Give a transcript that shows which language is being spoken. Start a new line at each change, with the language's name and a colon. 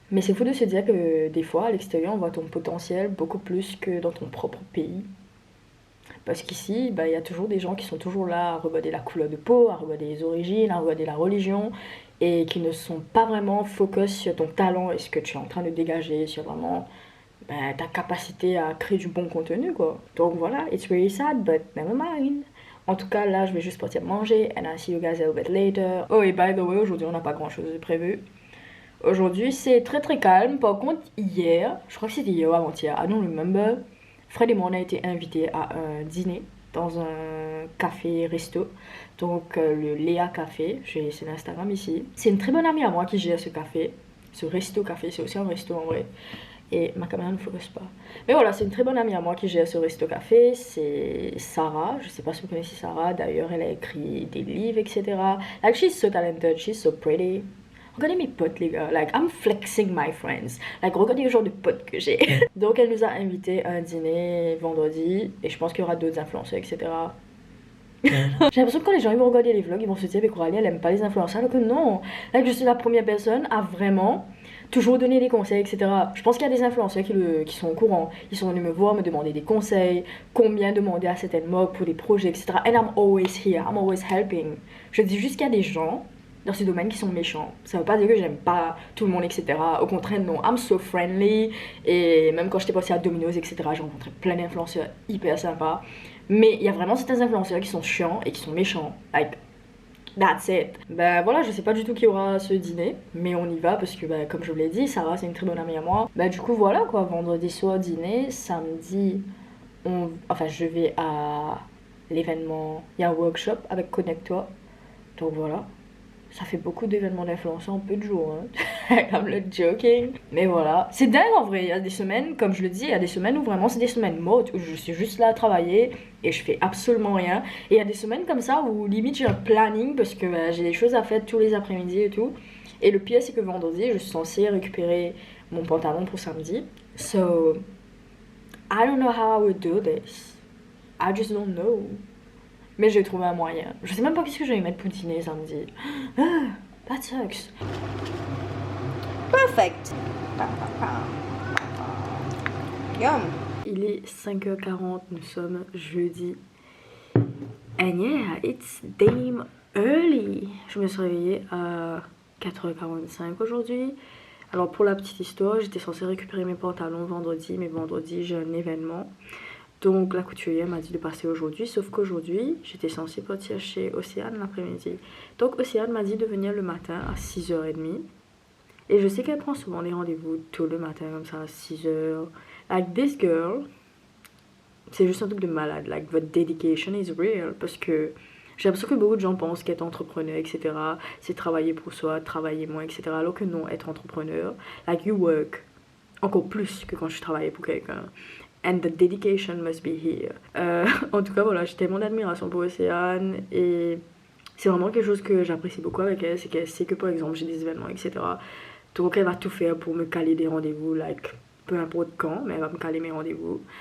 French: Mais c'est fou de se dire que des fois à l'extérieur on voit ton potentiel beaucoup plus que dans ton propre pays. Parce qu'ici, bah, y a toujours des gens qui sont toujours là à regarder la couleur de peau, à regarder les origines, à regarder la religion et qui ne sont pas vraiment focus sur ton talent et ce que tu es en train de dégager, sur vraiment ta capacité à créer du bon contenu quoi. Donc voilà,
English: it's really sad but never mind.
French: En tout cas là je vais juste partir manger
English: and I'll see you guys a little bit later.
French: Oh et
English: by the way,
French: aujourd'hui on n'a pas grand chose de prévu. Aujourd'hui c'est très très calme. Par contre hier, je crois que c'était hier ou avant-hier,
English: I don't remember,
French: Fred et moi on a été invités à un dîner dans un café resto. Donc le Léa Café, c'est l'Instagram ici. C'est une très bonne amie à moi qui gère ce café. Ce resto café, c'est aussi un resto en vrai. Et ma caméra ne focus pas. Mais voilà, c'est une très bonne amie à moi qui gère ce resto café. C'est Sarah. Je sais pas si vous connaissez Sarah. D'ailleurs, elle a écrit des livres, etc.
English: Like, she's so talented. She's so pretty.
French: Regardez mes potes, les gars.
English: Like, I'm flexing my friends.
French: Like, regardez le genre de potes que j'ai. Donc, elle nous a invités à un dîner vendredi. Et je pense qu'il y aura d'autres influenceurs, etc. J'ai l'impression que quand les gens ils vont regarder les vlogs, ils vont se dire mais Coralie elle aime pas les influenceurs, alors que non. Like, je suis la première personne à vraiment toujours donner des conseils, etc. Je pense qu'il y a des influenceurs qui sont au courant. Ils sont venus me voir, me demander des conseils, combien demander à certaines marques pour des projets, etc.
English: And I'm always here, I'm always helping.
French: Je dis juste qu'il y a des gens dans ce domaine qui sont méchants. Ça veut pas dire que j'aime pas tout le monde, etc. Au contraire, non,
English: I'm so friendly.
French: Et même quand j'étais passée à Domino's, etc., j'ai rencontré plein d'influenceurs hyper sympas. Mais il y a vraiment certains influenceurs qui sont chiants et qui sont méchants.
English: Like, that's it.
French: Ben voilà, je sais pas du tout qui aura ce dîner, mais on y va parce que ben, comme je vous l'ai dit, Sarah c'est une très bonne amie à moi. Ben du coup voilà quoi, vendredi soir dîner, samedi, je vais à l'événement, il y a un workshop avec Connect-toi. Donc voilà. ça fait beaucoup d'événements d'influence en peu de jours, hein.
English: I'm not joking.
French: Mais voilà, c'est dingue en vrai. Il y a des semaines, comme je le dis, il y a des semaines où vraiment c'est des semaines mortes, où je suis juste là à travailler et je fais absolument rien. Et il y a des semaines comme ça où limite j'ai un planning parce que j'ai des choses à faire tous les après-midi et tout. Et le pire c'est que vendredi, je suis censée récupérer mon pantalon pour samedi.
English: So, I don't know how I would do this. I just don't know.
French: Mais j'ai trouvé un moyen. Je sais même pas qu'est-ce que je vais mettre pour dîner samedi.
English: Ah, that sucks. Perfect. Yum.
French: Il est 5h40, nous sommes jeudi.
English: And yeah, it's damn early.
French: Je me suis réveillée à 4h45 aujourd'hui. Alors pour la petite histoire, j'étais censée récupérer mes pantalons vendredi, mais vendredi j'ai un événement. Donc la couturière m'a dit de passer aujourd'hui, sauf qu'aujourd'hui j'étais censée partir chez Océane l'après-midi. Donc Océane m'a dit de venir le matin à 6h30. Et je sais qu'elle prend souvent des rendez-vous tôt le matin comme ça à 6h.
English: Like this girl,
French: c'est juste un truc de malade. Like votre
English: dedication is real.
French: Parce que j'ai l'impression que beaucoup de gens pensent qu'être entrepreneur, etc. c'est travailler pour soi, travailler moins, etc. Alors que non, être entrepreneur,
English: like you work
French: encore plus que quand je travaillais pour quelqu'un.
English: And the dedication must be here.
French: En tout cas, voilà, j'ai tellement d'admiration pour Océane et c'est vraiment quelque chose que j'apprécie beaucoup avec elle. C'est qu'elle sait que par exemple j'ai des événements, etc. Donc elle va tout faire pour me caler des rendez-vous, like peu importe quand, mais elle va me caler mes rendez-vous.